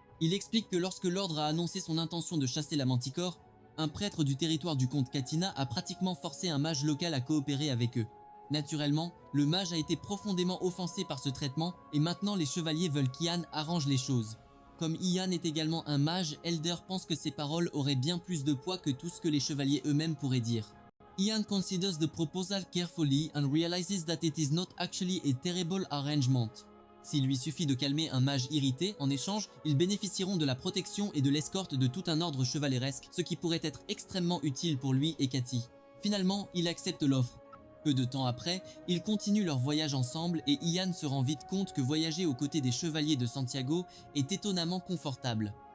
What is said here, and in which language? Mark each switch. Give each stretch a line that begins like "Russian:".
French: Il explique que lorsque l'ordre a annoncé son intention de chasser la Manticore, un prêtre du territoire du comte Katina a pratiquement forcé un mage local à coopérer avec eux. Naturellement, le mage a été profondément offensé par ce traitement et maintenant les chevaliers veulent qu'Ian arrange les choses. Comme Ian est également un mage, Elder pense que ses paroles auraient bien plus de poids que tout ce que les chevaliers eux-mêmes pourraient dire.
English: Ian considers the proposal carefully and realizes that it is not actually a terrible arrangement.
French: S'il lui suffit de calmer un mage irrité, en échange, ils bénéficieront de la protection et de l'escorte de tout un ordre chevaleresque, ce qui pourrait être extrêmement utile pour lui et Cathy. Finalement, il accepte l'offre. Peu de temps après, ils continuent leur voyage ensemble et Ian se rend vite compte que voyager aux côtés des chevaliers de Santiago est étonnamment confortable.